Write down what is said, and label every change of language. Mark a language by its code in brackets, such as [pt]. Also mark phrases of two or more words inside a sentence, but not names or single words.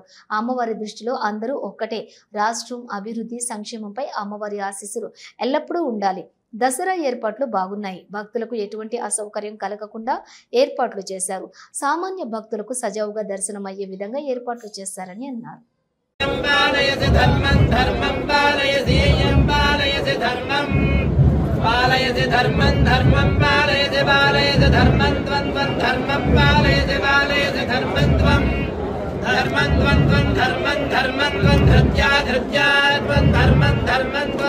[te] అమ్మవారి దృష్టిలో అందరూ ఒక్కటే. రాష్ట్రం అభివృద్ధి సంక్షేమంపై అమ్మవారి ఆశీస్సులు ఎల్లప్పుడూ ఉండాలి. దసరా ఏర్పాట్లు బాగున్నాయి. భక్తులకు ఎటువంటి అసౌకర్యం కలగకుండా ఏర్పాట్లు చేశారు. సామాన్య భక్తులకు సజావుగా దర్శనం అయ్యే విధంగా ఏర్పాట్లు చేశారని అన్నారు. [sa] पालयसि धर्मं धर्मं पालयसि यं पालयसि धर्मं पालयसि धर्मं धर्मं पालयसि पालयसि धर्मं त्वं त्वं धर्मं पालयसि पालयसि धर्मं त्वं धर्मं त्वं त्वं धर्मं धर्मं त्वं धृत्या धृत्या त्वं धर्मं धर्मं त्वं